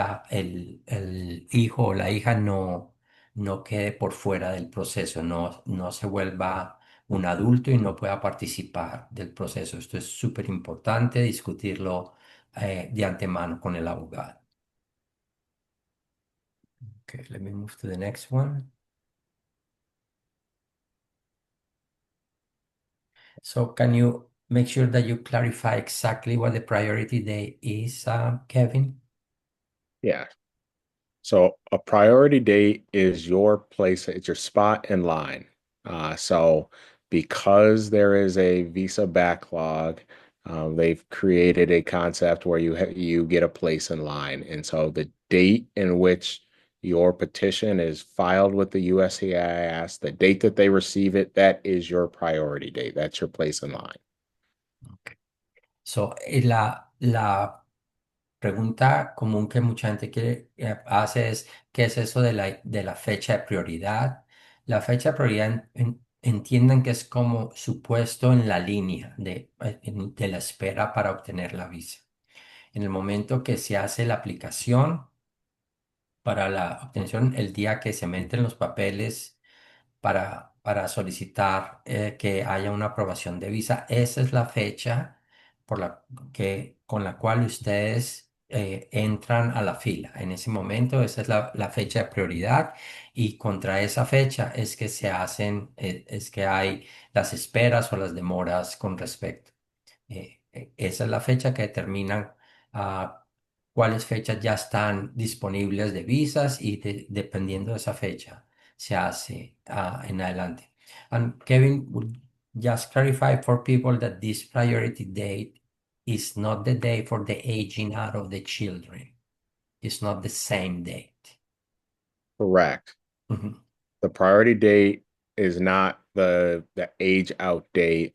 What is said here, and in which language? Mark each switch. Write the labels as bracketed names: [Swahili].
[Spanish] el hijo o la hija no quede por fuera del proceso, no se vuelva un adulto y no pueda participar del proceso. Esto es súper importante discutirlo de antemano con el abogado. [English] Okay, let me move to the next one. So can you make sure that you clarify exactly what the priority date is, Kevin? Yeah. So a priority date is your place, it's your spot in line. So because there is a visa backlog, they've created a concept where you get a place in line. And so the date in which your petition is filed with the USCIS, the date that they receive it, that is your priority date. That's your place in line. Okay. [Spanish] So, la pregunta común que mucha gente hace es, ¿qué es eso de la fecha de prioridad? La fecha de prioridad entiendan que es como su puesto en la línea de la espera para obtener la visa. En el momento que se hace la aplicación para la obtención, el día que se meten los papeles para solicitar que haya una aprobación de visa. Esa es la fecha con la cual ustedes entran a la fila. En ese momento, esa es la fecha de prioridad y contra esa fecha es que es que hay las esperas o las demoras con respecto. Esa es la fecha que determinan cuáles fechas ya están disponibles de visas y dependiendo de esa fecha se hace en adelante. [English] And Kevin, would just clarify for people that this priority date is not the day for the aging out of the children. It's not the same date. Correct. Mhm. The priority date is not the age out date.